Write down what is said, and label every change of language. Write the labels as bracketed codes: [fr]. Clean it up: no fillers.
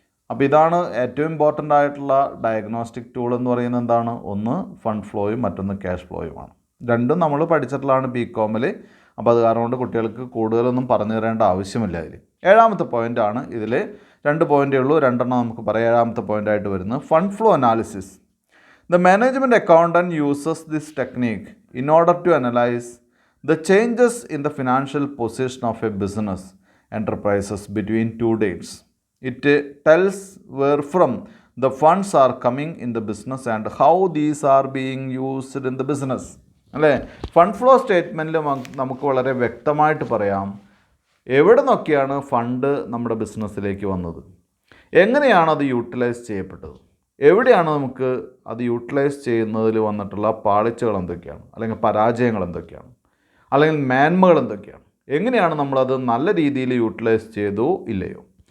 [ml] അപ്പോൾ ഇതാണ് ഏറ്റവും ഇമ്പോർട്ടൻ്റ് ആയിട്ടുള്ള ഡയഗ്നോസ്റ്റിക് ടൂൾ എന്ന് പറയുന്നത്. എന്താണ്? ഒന്ന് ഫണ്ട് ഫ്ലോയും മറ്റൊന്ന് ക്യാഷ് ഫ്ലോയുമാണ്. രണ്ടും നമ്മൾ പഠിച്ചിട്ടുള്ളതാണ് ബികോമിൽ. അപ്പോൾ അത് കാരണം കൊണ്ട് കുട്ടികൾക്ക് കൂടുതലൊന്നും പറഞ്ഞു തരേണ്ട ആവശ്യമില്ല. ഇതിൽ 7ാമത്തെ പോയിൻ്റാണ്. ഇതിൽ 2 പോയിൻ്റേ ഉള്ളൂ, 2 നമുക്ക് പറയാം. 7ാമത്തെ പോയിൻ്റായിട്ട് വരുന്നത് fund flow analysis. [en] The management accountant uses this technique in order to analyse the changes in the financial position of a business enterprises between 2 dates. It tells where from the funds are coming in the business and how these are being used in the business. [ml] അല്ലേ? Fund flow സ്റ്റേറ്റ്മെൻറ്റിൽ നമുക്ക് വളരെ വ്യക്തമായിട്ട് പറയാം എവിടെ നിന്നൊക്കെയാണ് fund നമ്മുടെ ബിസിനസ്സിലേക്ക് വന്നത്, എങ്ങനെയാണ് അത് യൂട്ടിലൈസ് ചെയ്യപ്പെട്ടത്, എവിടെയാണ് നമുക്ക് അത് യൂട്ടിലൈസ് ചെയ്യുന്നതിൽ വന്നിട്ടുള്ള പാളിച്ചകൾ എന്തൊക്കെയാണ്, അല്ലെങ്കിൽ പരാജയങ്ങൾ എന്തൊക്കെയാണ്, അല്ലെങ്കിൽ മേന്മകൾ എന്തൊക്കെയാണ്, എങ്ങനെയാണ് നമ്മളത് നല്ല രീതിയിൽ യൂട്ടിലൈസ് ചെയ്തോ ഇല്ലയോ.